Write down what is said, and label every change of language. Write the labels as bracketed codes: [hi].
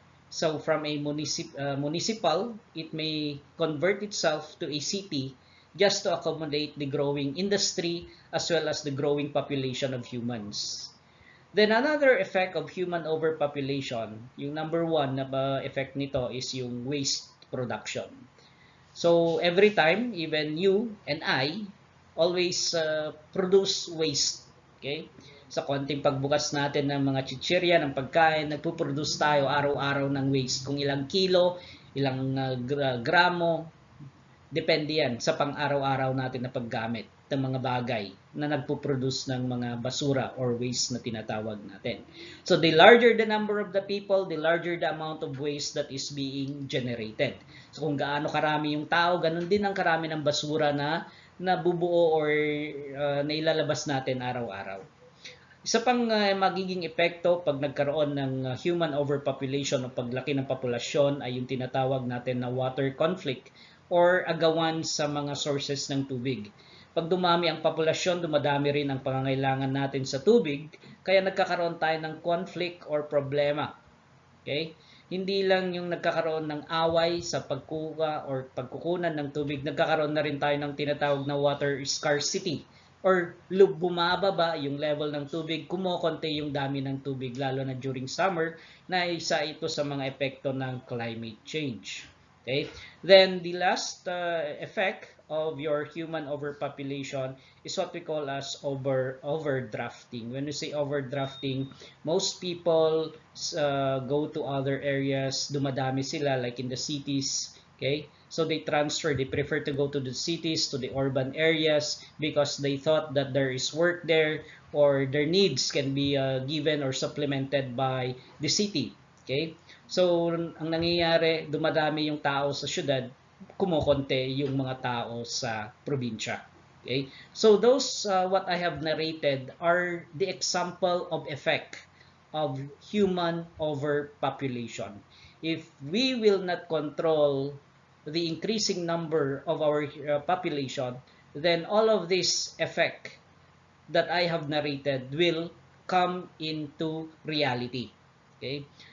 [en] So from a municipal, it may convert itself to a city just to accommodate the growing industry as well as the growing population of humans. Then another effect of human overpopulation, yung number one na effect nito is yung waste production. So every time, even you and I always produce waste. Okay? [tl] sa konting pagbukas natin ng mga chichirya, ng pagkain, nagpuproduce tayo araw-araw ng waste. Kung ilang kilo, ilang gramo, depende yan sa pang-araw-araw natin na paggamit ng mga bagay na nagpo-produce ng mga basura or waste na tinatawag natin. [en] So the larger the number of the people, the larger the amount of waste that is being generated. [tl] So kung gaano karami yung tao, ganun din ang karami ng basura na nabubuo or nailalabas natin araw-araw. Isa pang magiging epekto pag nagkaroon ng human overpopulation o paglaki ng populasyon ay yung tinatawag natin na water conflict or agawan sa mga sources ng tubig. Pag dumami ang populasyon, dumadami rin ang pangangailangan natin sa tubig, kaya nagkakaroon tayo ng conflict or problema. Okay? Hindi lang yung nagkakaroon ng away sa pagkuha or pagkukunan ng tubig, nagkakaroon na rin tayo ng tinatawag na water scarcity or bumababa yung level ng tubig, kumokonti yung dami ng tubig lalo na during summer, na isa ito sa mga epekto ng climate change. Okay? [en] Then the last effect of your human overpopulation is what we call as overdrafting. When we say overdrafting, most people go to other areas, [tl] dumadami sila [en] like in the cities, okay? So they prefer to go to the cities, to the urban areas because they thought that there is work there or their needs can be given or supplemented by the city. Okay? [tl] So ang nangyayari, dumadami yung tao sa syudad, kumokonte yung mga tao sa probinsya. Okay? [en] So those what I have narrated are the example of effect of human overpopulation. If we will not control the increasing number of our population, then all of this effect that I have narrated will come into reality. Okay?